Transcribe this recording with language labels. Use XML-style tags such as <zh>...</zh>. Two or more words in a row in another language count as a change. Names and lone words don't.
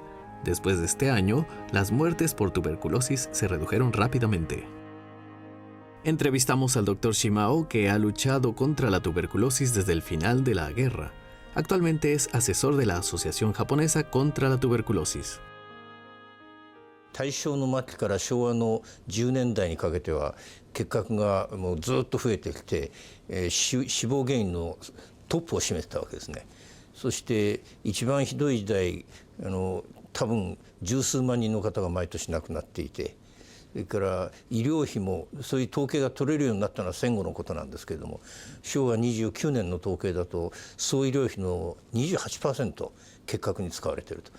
<es>Después de este año, las muertes por tuberculosis se redujeron rápidamente. Entrevistamos al Dr. Shimao, que ha luchado contra la tuberculosis desde el final de la guerra. Actualmente es asesor de la Asociación Japonesa contra la Tuberculosis.</es> <ja>大正の末期から昭和の10年代にかけては結核がもうずっと増えてきて、死亡原因のトップを占めてたわけですね。そして一番ひどい時代多分十数万人の方が毎年亡くなっていて、それから医療費もそういう統計が取れるようになったのは戦後のことなんですけれども、昭和29年の統計だと総医療費の 28% 結核に使われていると。</ja>